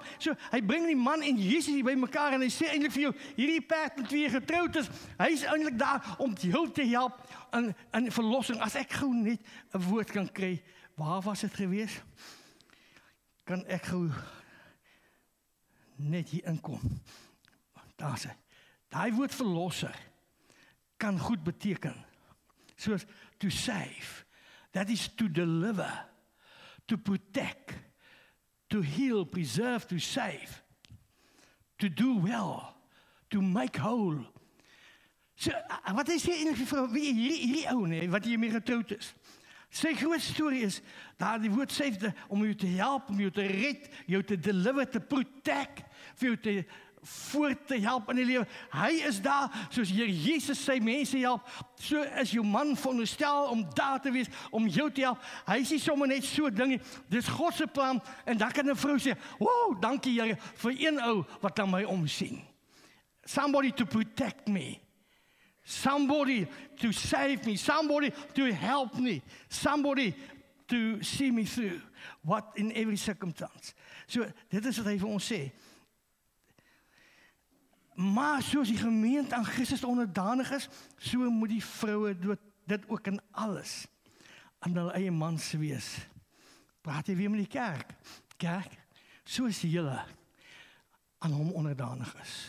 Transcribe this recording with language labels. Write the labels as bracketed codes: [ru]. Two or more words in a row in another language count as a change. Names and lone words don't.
[af] So, hy bring die man en Jesus hier by mekaar, en hy sê eintlik vir jou, hierdie perd met wie jy getroud is, hy is eintlik daar om jou te help in verlossing. As ek gou net 'n woord kan kry, waar was dit gewees? Kan ek gou net hier inkom. Daar sê, daai woord verlosser kan goed beteken. [en] Soos to save. That is to deliver, to protect, to heal, preserve, to save, to do well, to make whole. [af] So, wat hy sê eintlik vir hierdie ou nee, wat hiermee getroud is. Sy groot storie is, daar die woord sê, om jou te help, om jou te red, jou te deliver, te protect, vir jou te voort te help in die lewe. Hy is daar, soos Here Jesus sy mense help, so is jou man veronderstel om daar te wees, om jou te help. Hy is nie sommer net so ding, dis God se plan, en dan kan 'n vrou sê, wow, dankie Here, vir een ou wat aan my omsien. [en] Somebody to protect me. Somebody to save me, somebody to help me, somebody to see me through, what in every circumstance. [af] So, dit is wat hy vir ons sê. Maar soos die gemeente aan Christus onderdanig is, so moet die vroue dit ook in alles aan hulle eie mans wees. Praat jy weer met die kerk? Kerk, soos julle aan hom onderdanig is.